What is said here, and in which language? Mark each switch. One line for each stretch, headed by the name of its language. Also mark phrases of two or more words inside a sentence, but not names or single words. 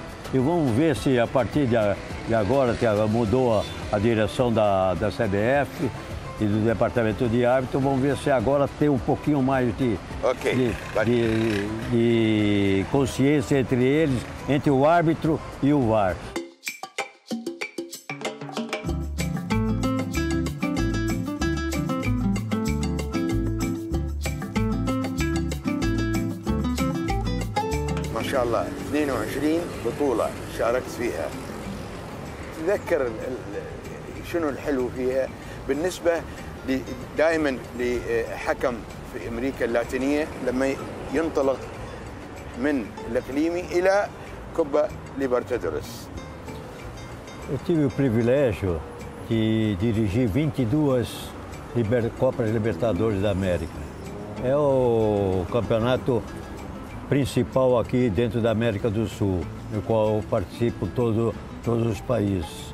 Portuguese: E vamos ver se a partir de agora, que mudou a direção da CBF, e do departamento de árbitro. Vamos ver se agora tem um pouquinho mais de consciência entre eles, entre o árbitro e o VAR.
Arabic: ما شاء الله 22 بطولة شاركت فيها. تذكر شنو الحلو فيها بالنسبة دائما لحكم في أمريكا اللاتينية لما ينطلق من الإقليمي إلى Copa Libertadores?
Portuguese: Eu tive o privilégio de dirigir 22 Copas Libertadores da América. É o campeonato principal aqui dentro da América do Sul, no qual eu participo todos os países.